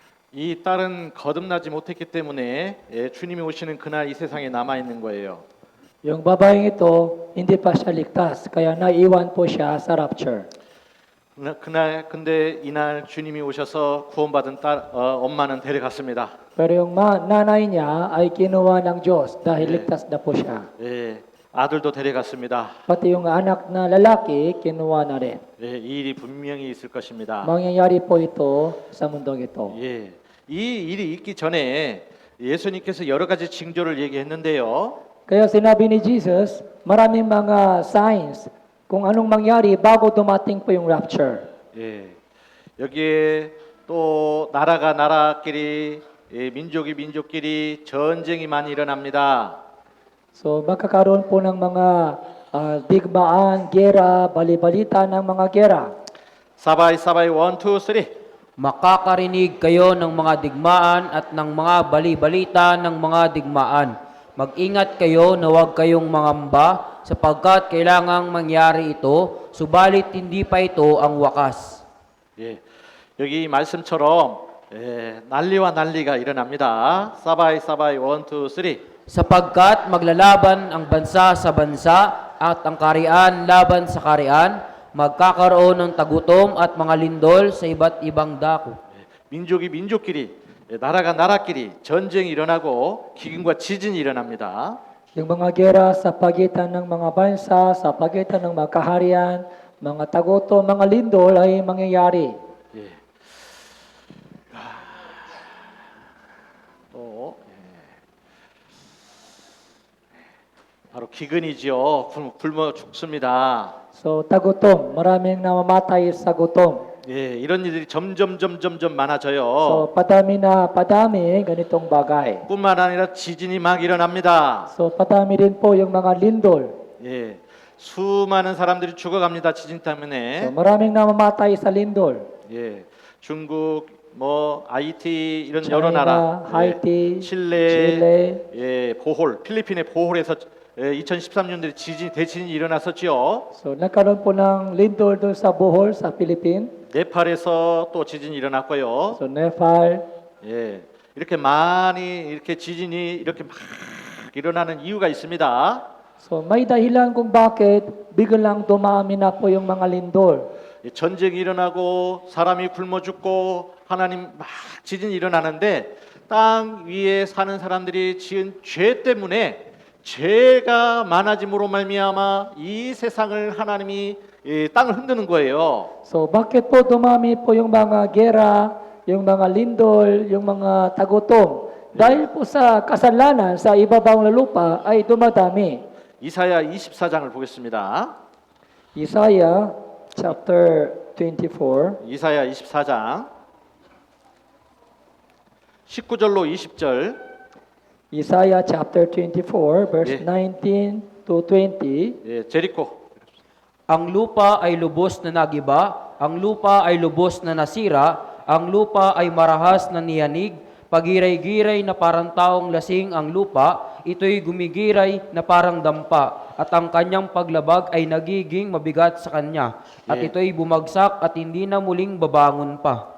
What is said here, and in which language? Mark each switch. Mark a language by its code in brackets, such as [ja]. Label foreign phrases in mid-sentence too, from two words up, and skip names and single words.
[ko] 이 딸은 거듭나지 못했기 때문에 주님이 오시는 그날 이 세상에 남아 있는 거예요. [tl] Yung babaeng ito, hindi pa siya ligtas, kaya naiwan po siya sa rapture. [ko] 그날 근데 이날 주님이 오셔서 구원받은 엄마는 데려갔습니다. [tl] Pero yung nanay niya ay kinuha ng Diyos dahil ligtas na po siya. [ko] 예, 아들도 데려갔습니다. [tl] Pati yung anak na lalaki, kinuha na rin. [ko] 예, 이 일이 분명히 있을 것입니다. [tl] Mangyayari po ito sa mundong ito. [ko] 예, 이 일이 있기 전에 예수님께서 여러 가지 징조를 얘기했는데요. [tl] Kaya sinabi ni Jesus, maraming mga signs kung anong mangyari bago dumating po yung rapture. [ko] 예, 여기에 또 나라가 나라끼리, 민족이 민족끼리 전쟁이 많이 일어납니다. [tl] So magkakaroon po ng mga digmaan, gera, bali-balita ng mga gera. [ko] 사바이 1, 2, 3. [tl] Makakarinig kayo ng mga digmaan at ng mga bali-balita ng mga digmaan. Mag-ingat kayo na huwag kayong mangamba sapagkat kailangang mangyari ito, subalit hindi pa ito ang wakas. [ko] 예, 여기 말씀처럼 난리와 난리가 일어납니다. 사바이 1, 2, 3. [tl] Sapagkat maglalaban ang bansa sa bansa at ang karian laban sa karian, magkakaroon ng tagutom at mga lindol sa iba't ibang dako. [ko] 민족이 민족끼리, 나라가 나라끼리 전쟁이 일어나고 기근과 지진이 일어납니다. [tl] Yung mga gera sa pagitan ng mga bansa, sa pagitan ng mga kaharian, mga tagutom, mga lindol ay mangyayari. [ko] 예. 또 바로 기근이지요. 굶어 죽습니다. [tl] So tagutom, maraming namamatay sa gutom. [ko] 예, 이런 일들이 점점 많아져요. [tl] So padami na padami ganitong bagay. [ko] 뿐만 아니라 지진이 막 일어납니다. [tl] So padami rin po yung mga lindol. [ko] 예, 수많은 사람들이 죽어갑니다. 지진 때문에. [tl] So maraming namamatay sa lindol. [ko] 예, 중국, 뭐 하이티 이런 China, 여러 나라, 하이티, 칠레, 예, 보홀, 필리핀의 보홀에서 2013년도에 대지진이 일어났었지요. [tl] So nagkaroon po ng lindol doon sa Bohol sa Philippines. [ko] 네팔에서 또 지진이 일어났고요. [tl] So Nepal. [ko] 예, 이렇게 많이 이렇게 지진이 이렇게 막 일어나는 이유가 있습니다. [tl] So may dahilan kung bakit biglang dumami na po yung mga lindol. [ko] 전쟁이 일어나고 사람이 굶어 죽고 하나님 막 지진이 일어나는데 땅 위에 사는 사람들이 지은 죄 때문에 죄가 많아짐으로 말미암아 이 세상을 하나님이 땅을 흔드는 거예요. [tl] So bakit po dumami po yung mga gera, yung mga lindol, yung mga tagutom? Dahil po sa kasalanan sa ibabaw ng lupa ay dumadami. [ko] 이사야 24장을 보겠습니다. [en] Isaiah chapter 24. [ko] 이사야 24장 19절로 20절. [en] Isaiah chapter 24 verse 19 to 20. [ko] 예, 제리코. [tl] Ang lupa ay lubos na nagiba, ang lupa ay lubos na nasira, ang lupa ay marahas na niyanig, pagiray-giray na parang taong lasing ang lupa, ito'y gumigiray na parang dampa, at ang kanyang paglabag ay nagiging mabigat sa kanya, at ito'y bumagsak at hindi na muling babangon pa.